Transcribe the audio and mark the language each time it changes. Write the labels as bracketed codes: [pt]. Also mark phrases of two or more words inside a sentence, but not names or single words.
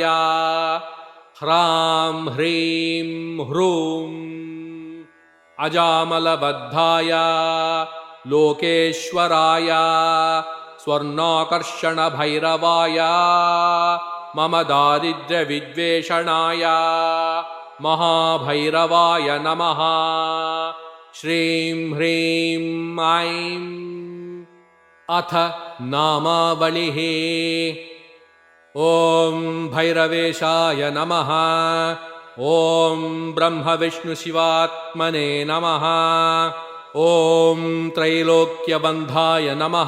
[sa] ಹ್ರಾಂ ಹ್ರೀಂ ಹ್ರೂಂ ಅಜಾಮಲಬದ್ಧಾಯ ಲೋಕೇಶ್ವರಾಯ ಸ್ವರ್ಣಾಕರ್ಷಣ ಭೈರವಾಯ ಮಮ ದಾರಿದ್ರ್ಯ ವಿದ್ವೇಷಣಾಯ ಮಹಾಭೈರವಾಯ ನಮಃ. ಶ್ರೀಂ ಹ್ರೀಂ ಐಂ. ಅಥ ನಾಮಾವಳಿಃ. ಓಂ ಭೈರವೇಶಾಯ ನಮಃ. ಓಂ ಬ್ರಹ್ಮ ವಿಷ್ಣು ಶಿವಾತ್ಮನೇ ನಮಃ. ಓಂ ತ್ರೈಲೋಕ್ಯಬಂಧಾಯ ನಮಃ.